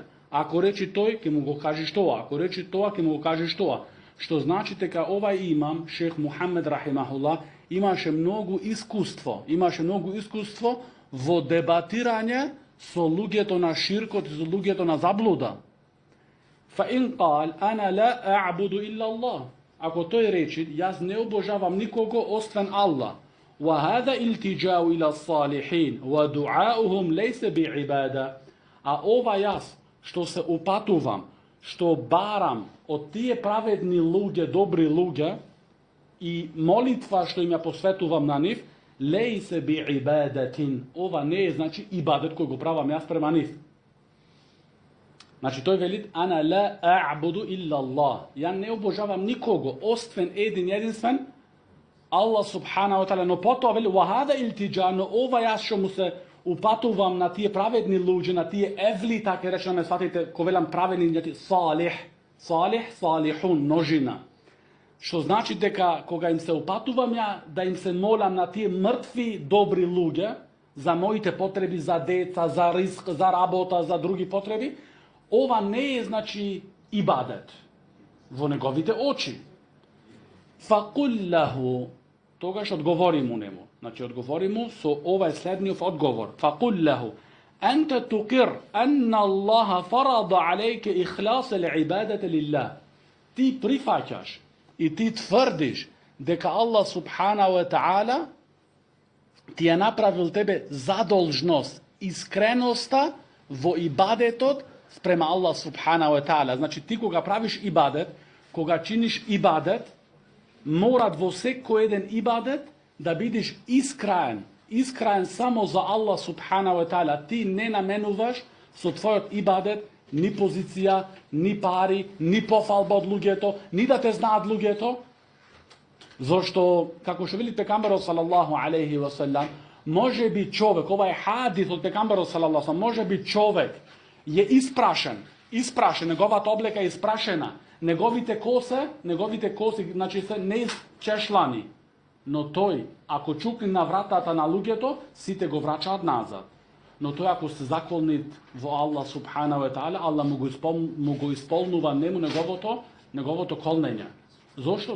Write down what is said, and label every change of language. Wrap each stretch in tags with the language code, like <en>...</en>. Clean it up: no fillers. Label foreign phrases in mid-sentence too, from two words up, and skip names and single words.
<mk>Ако речи тој, ќе му го кажеш тоа, ако речи тоа, ќе му го кажеш тоа. Што значи дека овај имам, шейх Мухаммед рахимахуллах, имаше многу искуство во дебатирање со луѓето на ширкот и со луѓето на заблуда.</mk> <ar>فإن قال أنا لا أعبد إلا الله.</ar> <mk>Ако тој речи, јас не обожавам никого освен Аллах.</mk> <ar>وهذا الالتجاء إلى الصالحين ودعاؤهم ليس بعبادة.</ar> <mk>А ова јас што се упатувам, што барам од тие праведни луѓе, добри луѓе, и молитва што им ја посветувам на нив,</mk> <ar>ليس بعبادة.</ar> <mk>Ова не е, значи, ибадет кој го правам јас према нив. Значи, тој велит:</mk> <ar>أنا لا أعبد إلا الله.</ar> <mk>Ја не обожавам никого, освен единствен Аллах</mk> <ar>سبحانه وتعالى.</ar> <mk>Но потоа вели:</mk> <ar>وهذا الالتجاء,</ar> <mk>но ова јас што му се упатувам на тие праведни луѓе, на тие евли, така речено, ме сватите, ко велам праведни, салихун, множина. Што значи дека кога им се упатувам ја, да им се молам на тие мртви добри луѓе за моите потреби, за деца, за риск, за работа, за други потреби, ова не е, значи, ибадет во неговите очи.</mk> <ar>فقل له,</ar> <mk>тогаш одговори му нему. Значи одговори му со овај следниот одговор.</mk> <ar>فقل له أنت تقر أن الله فرض عليك إخلاص العبادة لله.</ar> <mk>Ти прифаќаш и ти тврдиш дека Аллах</mk> <ar>سبحانه وتعالى</ar> <mk>ти ја направил тебе задолжност, искреноста во ибадетот спрема Аллах</mk> <ar>سبحانه وتعالى.</ar> <mk>Значи ти кога правиш ибадет, кога чиниш ибадет, морат во секој еден ибадет да бидеш искрен само за Аллах</mk> <ar>سبحانه وتعالى.</ar> <mk>Ти не наменуваш со твојот ибадет ни позиција, ни пари, ни пофалба од луѓето, ни да те знаат луѓето. Зошто, како што вели пекамберот</mk> <ar>صلى الله عليه وسلم,</ar> <mk>може би човек, ова е хадис од пекамберот</mk> <ar>صلى الله عليه وسلم,</ar> <mk>може би човек е испрашен, неговата облека е испрашена, неговите коси, значи се не чешлани. Но тој, ако чукне на вратата на луѓето, сите го врачаат назад. Но тој, ако се заколнит во Аллах</mk> <ar>سبحانه وتعالى,</ar> <mk>Аллах му го исполнува неговото колнење. Зошто?</mk>